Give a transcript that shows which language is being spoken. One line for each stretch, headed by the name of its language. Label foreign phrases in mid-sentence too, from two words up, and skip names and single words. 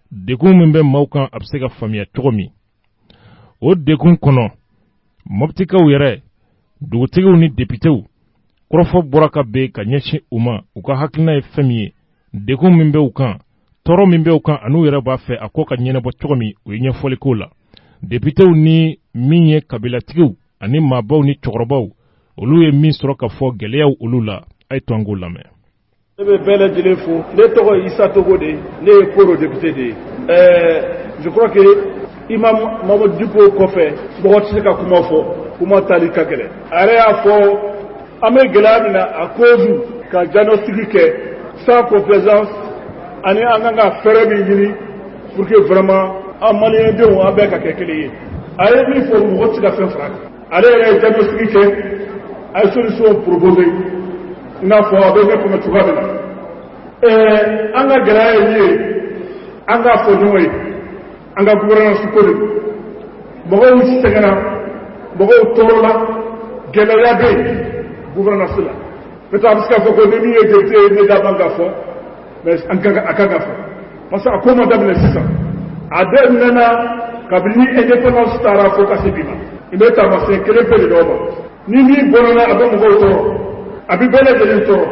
Bambara: Dekun min bɛ maaw kan a bɛ se ka faamuya cogo min. O dekun kɔnɔ, Moptikaw yɛrɛ, dugutigiw ni députéw, kɔrɔfɔ bɔra ka bɛn ka ɲɛsin u ma, u ka hakilina ye fɛn min ye, dekun min bɛ u kan, tɔɔrɔ min bɛ u kan an'u yɛrɛ b'a fɛ a ko ka ɲɛnabɔ cogo min, o ye ɲɛfɔli k'o la. Députéw ni min ye kabilatigiw ani maabaw ni cɛkɔrɔbaw, olu ye min sɔrɔ ka fɔ gɛlɛyaw olu la, a ye to an k'o lamɛn. Ne bɛ bɛɛ lajɛlen fo, ne tɔgɔ ye Isa Togo de, ne ye Koro député de ye.
French: Je crois que
Bambara: Imam Mamadou Diko kɔfɛ, mɔgɔ tɛ se ka kuma fɔ, kuma tali ka gɛlɛn. A yɛrɛ y'a fɔ, an bɛ gɛlɛya min na
French: à cause
Bambara: ka diagnostic kɛ
French: sans complaisance
Bambara: ani an kan ka fɛɛrɛ min ɲini
French: pour que vraiment
Bambara: an maliyɛn denw an bɛɛ ka kɛ kelen ye. A ye min fɔ mɔgɔ tɛ se ka fɛn fara kan. Ale yɛrɛ ye diagnostic kɛ, a ye
French: solution proposé
Bambara: i n'a fɔ a bɛ ne kɔnɔ cogoya min na. An ka gɛlɛya ye min ye, an k'a fɔ ɲɔgɔn ye, an ka gouvernance ko de don. Mɔgɔw sɛgɛnna, mɔgɔw tɔɔrɔla, gɛlɛya bɛ yen gouvernance la. Peut-être a bɛ se ka fɔ ko ni min ye député ye ne da man ka fɔ, mais a kan ka fɔ.
French: Parce que
Bambara: a ko ma daminɛ sisan. A daminɛna kabini indépendance taara fo ka se bi ma. I bɛ taamasiyɛn kelen pe de d'aw ma. Ni min bɔnna a bɛ mɔgɔw tɔɔrɔ, a bɛ bɛɛ lajɛlen tɔɔrɔ.